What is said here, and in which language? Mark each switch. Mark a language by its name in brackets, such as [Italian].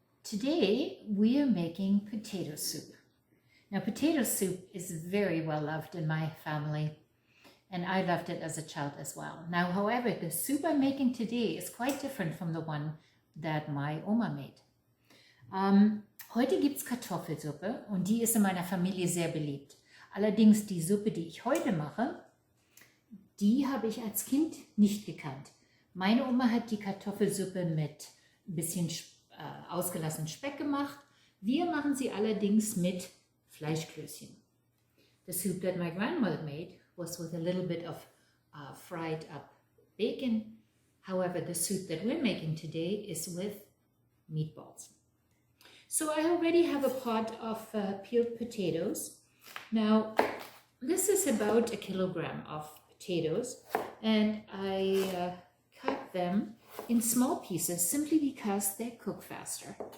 [English] Today we are making potato soup. Now potato soup is very well loved in my family and I loved it as a child as well. Now however, the soup I'm making today is quite different from the one that my Oma made. [German] Heute gibt es Kartoffelsuppe und die ist in meiner Familie sehr beliebt. Allerdings die Suppe, die ich heute mache, die habe ich als Kind nicht gekannt. Meine Oma hat die Kartoffelsuppe mit ein bisschen ausgelassenen Speck gemacht. Wir machen sie allerdings mit Fleischkloesschen. [English] The soup that my grandmother made was with a little bit of fried up bacon. However, the soup that we're making today is with meatballs. So I already have a pot of peeled potatoes. Now, this is about 1 kilogram of potatoes, and I cut them in small pieces simply because they cook faster.